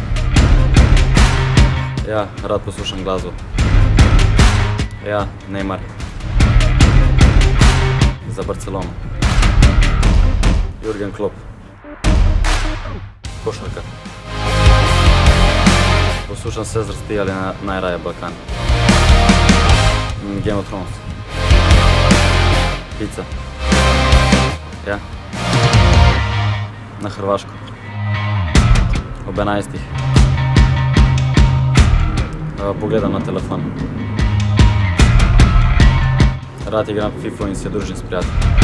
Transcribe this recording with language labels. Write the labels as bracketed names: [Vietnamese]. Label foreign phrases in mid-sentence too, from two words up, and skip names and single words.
[Slovenian] Ja, rad poslušam glasbo. Ja, Neymar. Za Barcelono. Jurgen Klopp. Košarka. Poslušam vse zvrsti ali najraje Balkan. Game of Thrones. Pizza. Ja. Na Hrvaško. Ob 11. Pogledam na telefon. Rad igram FIFA in se družim s prijatelji.